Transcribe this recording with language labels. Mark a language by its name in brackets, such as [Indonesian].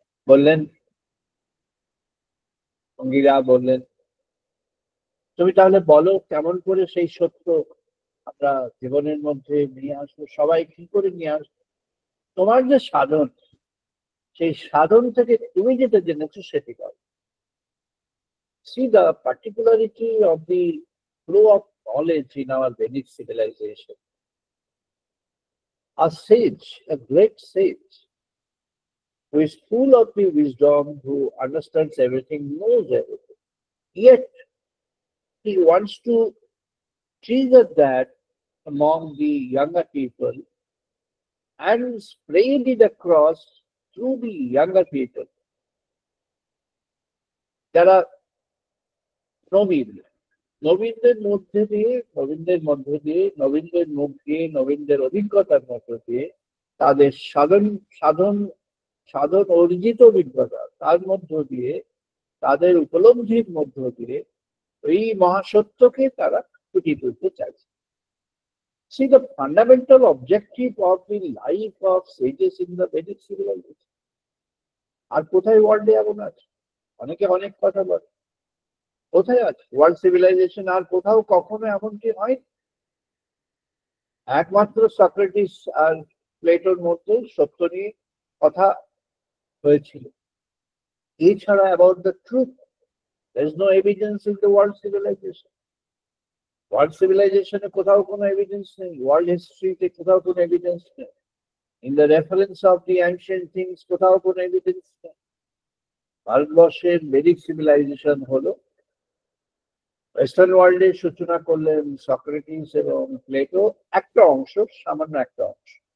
[Bangla] বললেন, অঙ্গিরা বললেন, তুমি তাহলে বলো কেমন করে সেই সত্য আমরা জীবনের মধ্যে নিয়ে আসবো, সবাই কি করে নিয়ে আসবো? তোমার যে সাধন, সেই সাধন থেকে তুমি যেটা জেনেছো সেটি করো। [English] See the particularity of the flow of knowledge in our Vedic civilization. A sage, a great sage, who is full of the wisdom, who understands everything, knows everything. Yet he wants to trigger that among the younger people and spread it across through the younger people. [Bangla] যারা নবীন, নবীনদের মধ্যে দিয়ে, নবীনদের মধ্য দিয়ে, নবীনদের মুখ দিয়ে, নবীনদের অভিজ্ঞতার মধ্য দিয়ে, তাদের সাধন সাধন সাধন অর্জিত অভিজ্ঞতা তার মধ্য দিয়ে, তাদের উপলব্ধির মধ্য দিয়ে এই মহাসত্যকে তারা ফুটিয়ে তুলতে চাইছে। [English] See the fundamental objective of the life of sages in the Vedic civilization. [Bangla] আর কোথায় ওয়ার্ল্ডে এমন আছে? অনেকে অনেক কথা বলে, কোথায় আছে ওয়ার্ল্ড সিভিলাইজেশন? আর কোথাও কখনো এমনটি হয়। একমাত্র সক্রেটিস আর প্লেটোর মধ্যে সত্য নিয়ে কথা হয়েছিল। এছাড়া [English] About the truth there is no evidence in the world civilization. [Bangla] World সিভিলাইজেশনে কোথাও কোনো এভিডেন্স নেই, ওয়ার্ল্ড হিস্ট্রিতে কোথাও কোনো এভিডেন্স নেই, [English] in the reference of the ancient things [Bangla] কোথাও কোনো এভিডেন্স নেই। ভারতবর্ষের বেদিক সিভিলাইজেশন হলো ওয়েস্টার্ন ওয়ার্ল্ডের সূচনা করলেন সক্রেটিস এবং প্লেটো, একটা অংশ, সামান্য একটা অংশ।